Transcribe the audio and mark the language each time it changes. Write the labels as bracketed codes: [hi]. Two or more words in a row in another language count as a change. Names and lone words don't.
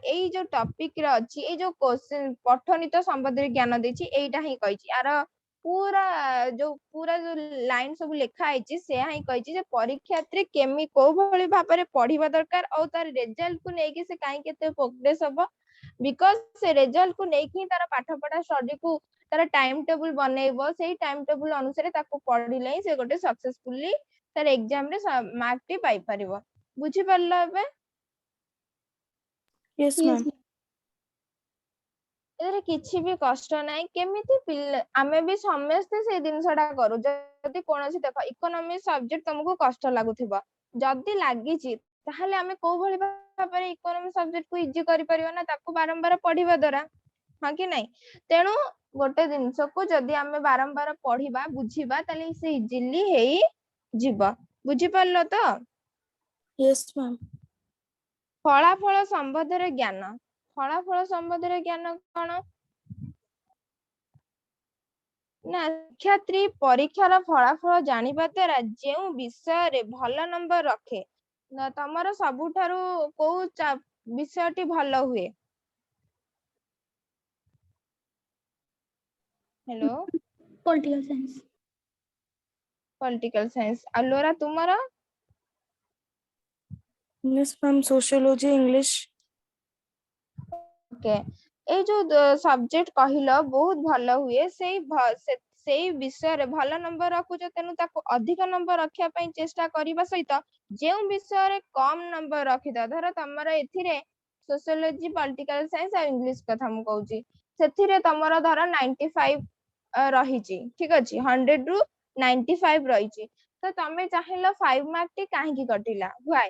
[or] ଏଇ ଯୋଉ ଟପିକ ରେ ଅଛି, ଏଇ ଯୋଉ କୋଶ୍ଚିନ୍ ପଠନିତ ସମ୍ବନ୍ଧରେ ଜ୍ଞାନ ଦେଇଛି ଏଇଟା ହିଁ କହିଛି, ଆର ପୁରା ଯୋଉ ଲାଇନ ସବୁ ଲେଖା ହେଇଛି ସେୟା ହିଁ କହିଛି ଯେ ପରୀକ୍ଷାର୍ଥୀ କୋଉ ଭଳି ଭାବରେ ପଢିବା ଦରକାର ଆଉ ତାର ରେଜଲ୍ଟ କୁ ନେଇକି ସେ କାହିଁକି ଏତେ ପ୍ରୋଗ୍ରେସ ହବ, ବିକଜ ସେ ରେଜଲ୍ଟ କୁ ନେଇକି ତାର ପାଠ ପଢା ଷ୍ଟଡି କୁ ତାର [en] time table [or] ବନେଇବ, ସେଇ [en] time table [or] ଅନୁସାରେ ତାକୁ ପଢିଲେ ହିଁ ସେ ଗୋଟେ ସକ୍ସେସଫୁଲି ତାର ଏକ୍ସାମ ରେ ମାର୍କ ଟି ପାଇପାରିବ, ବୁଝିପାରିଲ ଏବେ? [en] yes Yes, ma'am, ma'am. [or] ଏଥିରେ କିଛି ବି କଷ୍ଟ ନାହିଁ, କେମିତି ଆମେ ବି ସମସ୍ତେ ସେଇ ଜିନିଷଟା କରୁ, ଯଦି କୌଣସି ଦେଖ [en] economics subject [or] ତମକୁ କଷ୍ଟ ଲାଗୁଥିବ, ଯଦି ଲାଗିଛି ତାହେଲେ ଆମେ କୋଉ ଭଳି ଭାବରେ [en] economics subject [or] କୁ ଇଜି କରିପାରିବା ନା ତାକୁ ବାରମ୍ବାର ପଢିବା ଦ୍ଵାରା, ହଁ କି ନାଇଁ? ତେଣୁ ଗୋଟେ ଜିନିଷକୁ ଯଦି ଆମେ ବାରମ୍ବାର ପଢିବା ବୁଝିବା ତାହେଲେ ସେ ଇଜିଲି ହେଇଯିବ, ବୁଝିପାରିଲ ତ? [en] yes ma'am, [or] ଫଳାଫଳ ସମ୍ବନ୍ଧରେ ଜ୍ଞାନ, ଫଳାଫଳ ସମ୍ବନ୍ଧରେ ଜ୍ଞାନ କଣ ନା ଶିକ୍ଷାର୍ଥୀ ପରୀକ୍ଷାର ଫଳାଫଳ ଜାଣିବା ଦ୍ୱାରା ଯେଉଁ ବିଷୟରେ ଭଲ ନମ୍ବର ରଖେ, ତମର ସବୁଠାରୁ କୋଉ ବିଷୟଟି ଭଲ ହୁଏ? ହ୍ୟାଲୋ। [en] Political science. political science, [or] ଆଉ ଲୋରା ତୁମର? [en] yes ma'am, sociology, English, [or] ଓକେ, ଏଇ ଯୋଉ ସବଜେକ୍ଟ କହିଲ ବହୁତ ଭଲ ହୁଏ, ସେଇ ବିଷୟରେ ଭଲ ନମ୍ବର ରଖୁଛ, ତେଣୁ ତାକୁ ଅଧିକ ନମ୍ବର ରଖିବା ପାଇଁ ଚେଷ୍ଟା କରିବା ସହିତ ଯେଉଁ ବିଷୟରେ କମ ନମ୍ବର ରଖିଥାଅ, ଧର ତମର ଏଥିରେ ସୋସିଓଲୋଜି, [en] political science [or] ଆଉ ଇଂଲିଶ କଥା ମୁଁ କହୁଛି, ସେଥିରେ ତମର ଧର 95 ରହିଛି, ଠିକ ଅଛି, 100 ରୁ 95 ରହିଛି, ତ ତମେ ଚାହିଁଲ 5 ମାର୍କ ଟି କାହିଁକି କଟିଲା, ହ୍ୱାଇ?